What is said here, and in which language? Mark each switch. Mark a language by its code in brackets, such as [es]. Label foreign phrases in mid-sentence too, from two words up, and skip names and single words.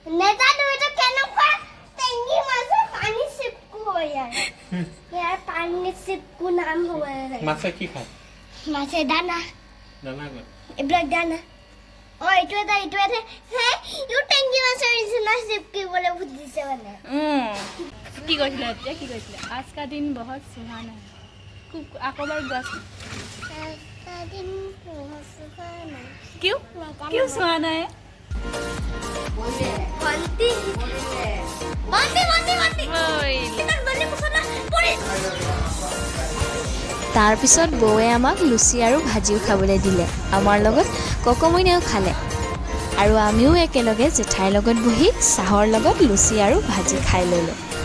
[as] নেজানো এটা কেনেকুৱা টেংগি মাছৰ পানী চিপকু হয় ইয়াৰ পানী চিপকু নাম হয় মাছে কি খায় মাছে দানা দানা কয় এইবিলাক দানা এইটো এটা হে ইউ টেংগি মাছৰ নিচিনা চিপকিবলৈ বুজিছে মানে কি কৈছিলে এতিয়া কি কৈছিলে [hi] आज का दिन बहुत सुहाना है [as] আকৌ এবাৰ কোৱাচোন [hi] क्यों क्यों सुहाना है [as] তাৰপিছত বৌৱে আমাক লুচি আৰু ভাজিও খাবলৈ দিলে আমাৰ লগত ককমইনাও খালে আৰু আমিও একেলগে জেঠাইৰ লগত বহি চাহৰ লগত লুচি আৰু ভাজি খাই ল'লোঁ